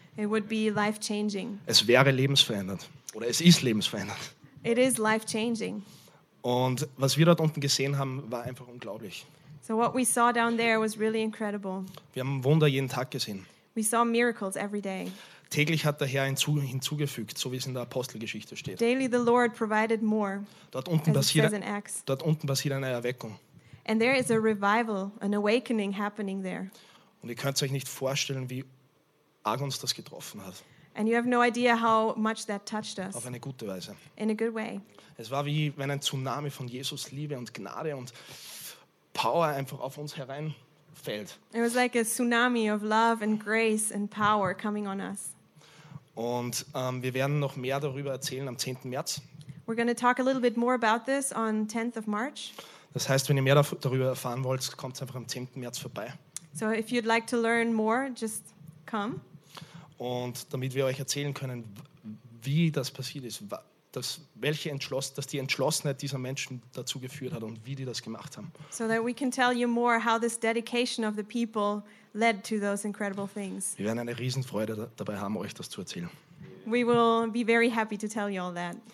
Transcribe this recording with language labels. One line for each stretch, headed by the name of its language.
English: It would be life-changing.
German: Es wäre lebensverändernd. Oder es ist lebensverändernd.
English: It is life-changing.
German: Und was wir dort unten gesehen haben, war einfach unglaublich.
English: So what we saw down there was really incredible.
German: Wir haben Wunder jeden Tag gesehen.
English: We saw miracles every day.
German: Täglich hat der Herr hinzugefügt, so wie es in der Apostelgeschichte steht.
English: Daily the Lord provided more.
German: Dort unten passiert eine Erweckung.
English: And there is a revival, an awakening happening there.
German: Und ihr könnt euch nicht vorstellen, wie arg uns das getroffen hat.
English: And you have no idea how much that touched us.
German: Auf eine gute Weise.
English: In a good way.
German: Es war wie wenn ein Tsunami von Jesus Liebe und Gnade und Power einfach auf uns hereinfällt.
English: It was like a tsunami of love and grace and power coming on us.
German: Und wir werden noch mehr darüber erzählen am 10. März.
English: We're going to talk a little bit more about this on 10th of March.
German: Das heißt, wenn ihr mehr darüber erfahren wollt, kommt einfach am 10. März vorbei.
English: So if you'd like to learn more, just come.
German: Und damit wir euch erzählen können, wie das passiert ist, dass die Entschlossenheit dieser Menschen dazu geführt hat und wie die das gemacht haben.
English: So that we can tell you more how this dedication of the people led to those incredible things.
German: Wir werden eine Riesenfreude dabei haben, euch das zu erzählen.
English: We will be very happy to tell you all that.